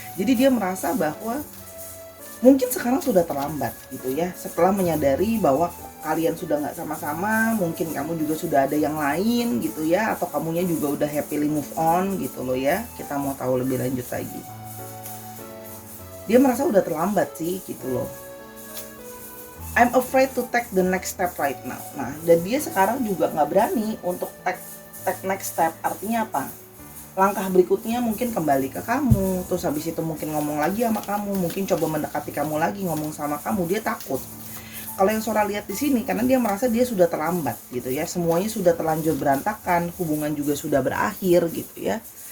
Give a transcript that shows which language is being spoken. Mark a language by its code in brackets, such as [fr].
[id] Jadi dia merasa bahwa mungkin sekarang sudah terlambat gitu ya. Setelah menyadari bahwa kalian sudah nggak sama-sama, mungkin kamu juga sudah ada yang lain gitu ya, atau kamunya juga udah [en] happily move on [id] gitu loh ya. Kita mau tahu lebih lanjut lagi. Dia merasa udah terlambat sih gitu loh. [en] I'm afraid to take the next step right now. [id] Nah, dan dia sekarang juga nggak berani untuk [en] take next step. [id] Artinya apa? Langkah berikutnya mungkin kembali ke kamu, terus habis itu mungkin ngomong lagi sama kamu, mungkin coba mendekati kamu lagi, ngomong sama kamu. Dia takut. Kalau yang Sora lihat di sini, karena dia merasa dia sudah terlambat gitu ya, semuanya sudah terlanjur berantakan, hubungan juga sudah berakhir gitu ya.